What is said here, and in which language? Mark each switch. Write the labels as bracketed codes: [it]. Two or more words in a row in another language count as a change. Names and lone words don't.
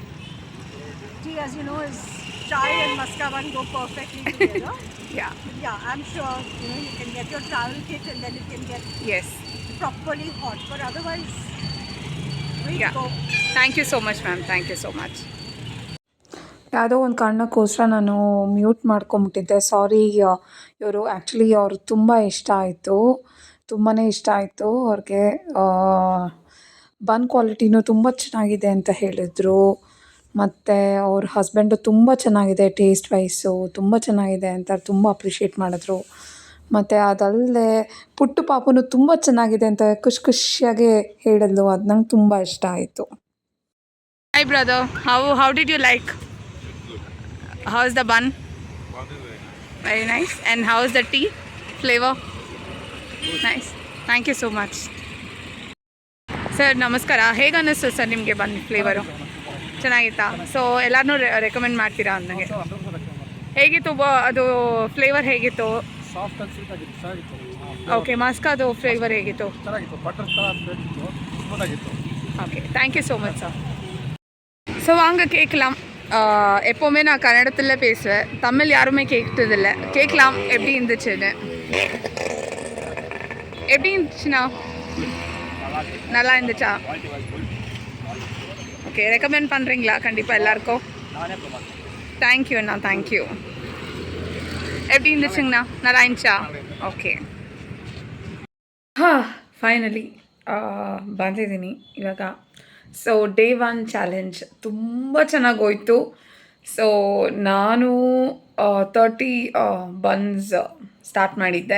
[en] Tea, as you know, is chai and maska bun go perfectly together. Yeah. Yeah, I'm sure you can get your travel kit and then you can get Yes. properly hot. But otherwise, we Yeah. go. Thank you so much, ma'am. Thank you so much. [kn] ಯಾವುದೋ ಒಂದು ಕಾರಣಕ್ಕೋಸ್ಕರ ನಾನು ಮ್ಯೂಟ್ ಮಾಡ್ಕೊಂಬಿಟ್ಟಿದ್ದೆ. ಸಾರಿ. ಇವರು ಆ್ಯಕ್ಚುಲಿ ಅವ್ರು ತುಂಬ ಇಷ್ಟ ಆಯಿತು, ತುಂಬಾ ಇಷ್ಟ ಆಯಿತು ಅವ್ರಿಗೆ. ಬನ್ ಕ್ವಾಲಿಟಿನೂ ತುಂಬ ಚೆನ್ನಾಗಿದೆ ಅಂತ ಹೇಳಿದರು. ಮತ್ತು ಅವ್ರ ಹಸ್ಬೆಂಡು ತುಂಬ ಚೆನ್ನಾಗಿದೆ, [en] taste wise [kn] ತುಂಬ ಚೆನ್ನಾಗಿದೆ ಅಂತ ತುಂಬ ಅಪ್ರಿಷಿಯೇಟ್ ಮಾಡಿದ್ರು. ಮತ್ತು ಅದಲ್ಲದೆ ಪುಟ್ಟು ಪಾಪುನು ತುಂಬ ಚೆನ್ನಾಗಿದೆ ಅಂತ ಖುಷಿಯಾಗಿ ಹೇಳಿದ್ಲು. ಅದು ನಂಗೆ ತುಂಬ ಇಷ್ಟ ಆಯಿತು. [en] Hi brother, how did you like? How is the bun? Very nice. And how is the tea flavor? Nice. Thank you so much. [kn] ಸರ್ ನಮಸ್ಕಾರ. ಹೇಗೆ ಅನ್ನಿಸ್ತು ಸರ್ ನಿಮಗೆ [en] bun flavour? [kn] ಚೆನ್ನಾಗಿತ್ತಾ? ಸೊ ಎಲ್ಲರನ್ನೂ ರೆಕಮೆಂಡ್ ಮಾಡ್ತೀರಾ ನನಗೆ? ಹೇಗಿತ್ತು ಅದು ಫ್ಲೇವರ್ ಹೇಗಿತ್ತು? ಸಾಫ್ಟ್ ಆಗಿ ಸ್ವೀಟ್ ಆಗಿತ್ತು, ಚೆನ್ನಾಗಿತ್ತು. ಓಕೆ, ಮಾಸ್ಕಾದು ಫ್ಲೇವರ್ ಹೇಗಿತ್ತು? ಚೆನ್ನಾಗಿತ್ತು, ಬಟರ್ ಥರ ಬೇಕಿತ್ತು, ಸ್ಮೂತ್ ಆಗಿತ್ತು. [en] Okay, thank you so much sir. [ta] ஸோ வாங்க கேட்கலாம். எப்போவுமே நான் கன்னடத்தில் பேசுவேன், தமிழ் யாருமே கேட்டதில்லை. கேட்கலாம் எப்படி இருந்துச்சுன்னு. எப்படி இருந்துச்சுண்ணா? நல்லா இருந்துச்சா? ஓகே, ரெக்கமெண்ட் பண்ணுறீங்களா கண்டிப்பாக எல்லாருக்கும்? தேங்க்யூ அண்ணா, தேங்க்யூ. எப்படி இருந்துச்சுங்கண்ணா? நல்லா இருந்துச்சா? [kn] ಓಕೆ. ಫೈನಲಿ ಬಂದಿದ್ದೀನಿ ಇವಾಗ. ಸೊ [en] day one challenge [kn] ತುಂಬ ಚೆನ್ನಾಗಿ ಹೋಯಿತು. ಸೊ ನಾನು 30 [en] buns start [kn] ಮಾಡಿದ್ದೆ.